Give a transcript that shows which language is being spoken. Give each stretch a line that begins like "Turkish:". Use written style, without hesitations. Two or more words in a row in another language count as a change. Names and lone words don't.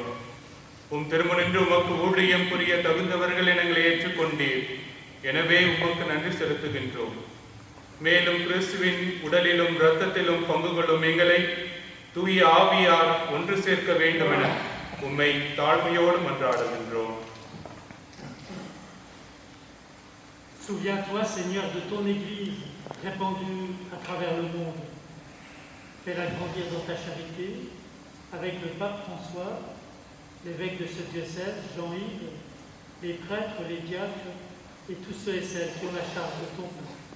Tamil: திருமுனின்று உமக்கு ஊழியம் புரிய தகுந்தவர்கள் எங்களை ஏற்றுக்கொண்டீர். எனவே உமக்கு நன்றி செலுத்துகின்றோம். மேலும் கிறிஸ்துவின் உடலிலும் இரத்தத்திலும் பங்கு கொள்ளும் எங்களை தூய ஆவியார் ஒன்று சேர்க்க வேண்டும் என உம்மை தாழ்மையோடு மன்றாடுகின்றோம்.
French: Souviens-toi, Seigneur, de ton Église répandue à travers le monde. Fais-la grandir dans ta charité avec le pape François, l'évêque de ce diocèse, Jean-Yves, les prêtres, les diacres et tous ceux et celles qui ont la charge de ton peuple.